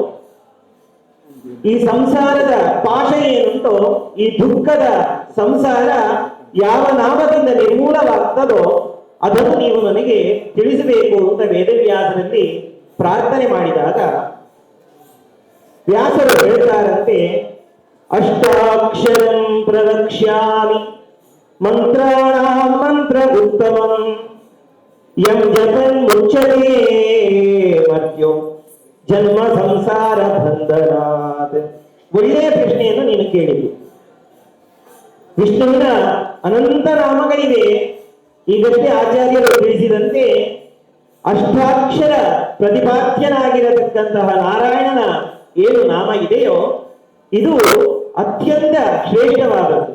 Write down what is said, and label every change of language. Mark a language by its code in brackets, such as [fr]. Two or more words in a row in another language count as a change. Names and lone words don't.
[kn] ಈ ಸಂಸಾರದ ಪಾಶ ಏನುಂಟೋ, ಈ ದುಃಖದ ಸಂಸಾರ ಯಾವ ನಾಮದಿಂದ ನಿರ್ಮೂಲವಾಗ್ತದೋ ಅದನ್ನು ನೀವು ನನಗೆ ತಿಳಿಸಬೇಕು ಅಂತ ವೇದವ್ಯಾಸರಲ್ಲಿ ಪ್ರಾರ್ಥನೆ ಮಾಡಿದಾಗ ವ್ಯಾಸರು ಹೇಳ್ತಾರಂತೆ, [sa] ಅಷ್ಟಾಕ್ಷರಂ ಪ್ರವಕ್ಷ್ಯಾಮಿ ಮಂತ್ರಾಣಾಂ ಮಂತ್ರ ಉತ್ತಮಂ ಯಂ ಜಪನ್ ಮುಚ್ಚತೆ ಮರ್ತ್ಯೋ ಜನ್ಮ ಸಂಸಾರ ಬಂಧನಾತ್. [kn] ಒಳ್ಳೆಯ ಪ್ರಶ್ನೆಯನ್ನು ನೀನು ಕೇಳಿದೆ. ವಿಷ್ಣುವಿನ ಅನಂತ ನಾಮಗಳಿವೆ. ಈಗಷ್ಟೇ ಆಚಾರ್ಯರು ತಿಳಿಸಿದಂತೆ ಅಷ್ಟಾಕ್ಷರ ಪ್ರತಿಪಾದ್ಯನಾಗಿರತಕ್ಕಂತಹ ನಾರಾಯಣನ ಏನು ನಾಮ ಇದೆಯೋ ಇದು ಅತ್ಯಂತ ಶ್ರೇಷ್ಠವಾದದ್ದು.